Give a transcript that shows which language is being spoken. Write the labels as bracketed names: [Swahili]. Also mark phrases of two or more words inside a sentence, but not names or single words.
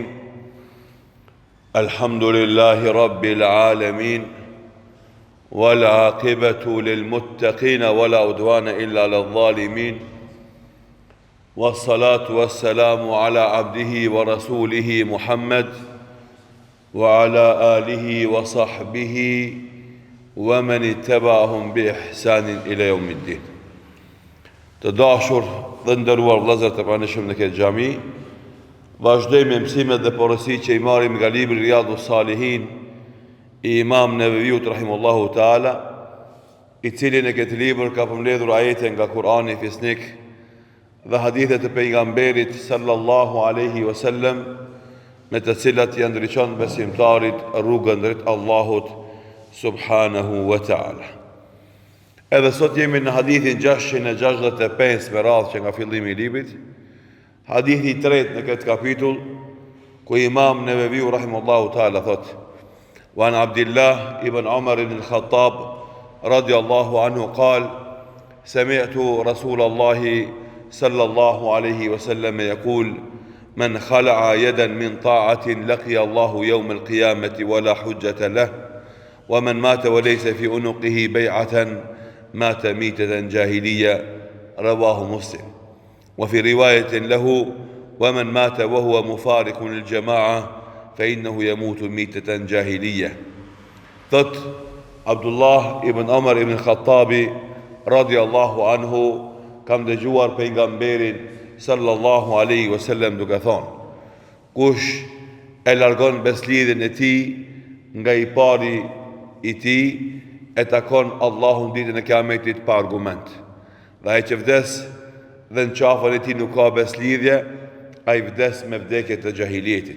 [Arabic] الحمد لله رب العالمين، والعاقبة للمتقين ولا عدوان إلا للظالمين، والصلاة والسلام على عبده ورسوله محمد وعلى آله وصحبه ومن اتبعهم بإحسان إلى يوم الدين. [Albanian] Të dashur dhe nderuar vëllezër të pranishëm në këtë xhami, vazhdojmë me mësimet dhe porosit që i marrim nga libri Riyadhus Salihin i Imam Neveviut [Arabic] رحمه الله تعالى, [Albanian] i cili në këtë libër ka përmbledhur ajete nga Kurani fisnik dhe hadithe të pejgamberit [Arabic] صلى الله عليه وسلم, [Albanian] me të cilat i ndriçon besimtarit rrugën drejt Allahut [Arabic] سبحانه وتعالى. [Albanian] Edhe sot jemi në hadithin 665 me radhë që nga fillimi i librit, hadithi i tretë në këtë kapitull, ku Imam Neveviu [Arabic] رحمه الله تعالى thot: وعن عبد الله بن عمر بن الخطاب رضي الله عنه قال سمعت رسول الله صلى الله عليه وسلم يقول من خلع يدا من طاعة لقي الله يوم القيامة ولا حجة له. ومن مات وليس في عنقه بيعة مات ميتة جاهلية. رواه مسلم. وفي رواية له: ومن مات وهو مفارق للجماعة فإنه يموت ميتة جاهلية. [Albanian] Thot Abdullah ibn Umar ibn Khattabi [Arabic] رضي الله عنه, [Albanian] kam dëgjuar pejgamberin [Arabic] صلى الله عليه وسلم [Albanian] duke thonë: Kush e largon beslidhjen e tij nga i pari i ti, e takon Allahun ditën e kiametit pa argument. Dhe ai që vdes dhe në qafën e tij nuk ka beslidhje, ai vdes me vdekje të jahilietit.